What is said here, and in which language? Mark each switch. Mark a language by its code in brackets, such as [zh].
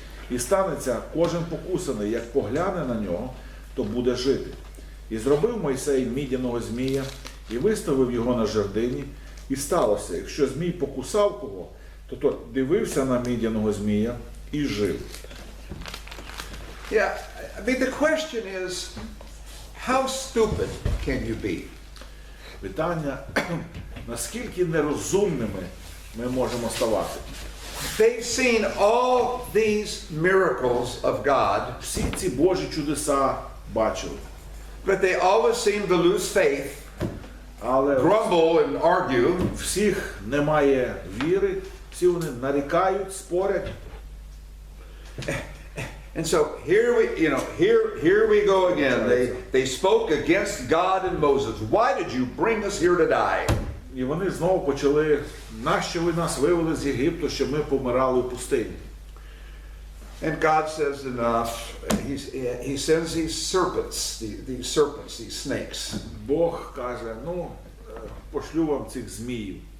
[uk] І станеться кожен покусаний, як погляне на нього, то буде жити. І зробив Мойсей мідяного змія, і виставив його на жердині. І сталося, якщо змій покусав кого, то той дивився на мідяного змія і жив. [en] Yeah, I mean, the question is, how stupid can you be? [uk] Питання, наскільки нерозумними ми можемо ставати? [en] They've seen all these miracles of God, [uk] Всі ці Божі чудеса бачили, [en] but they always seem to lose faith, [uk] але [en] grumble and argue. [uk] всіх немає віри, всі вони нарікають, спорять. [en] And so here we go again. They spoke against God and Moses. Why did you bring us here to die? [uk] І вони знову почали: нащо ви нас вивели з Єгипту, щоб ми помирали в пустині? [en] And God says enough. He sends these serpents, these snakes. [uk] Бог каже: ну, пошлю вам цих зміїв.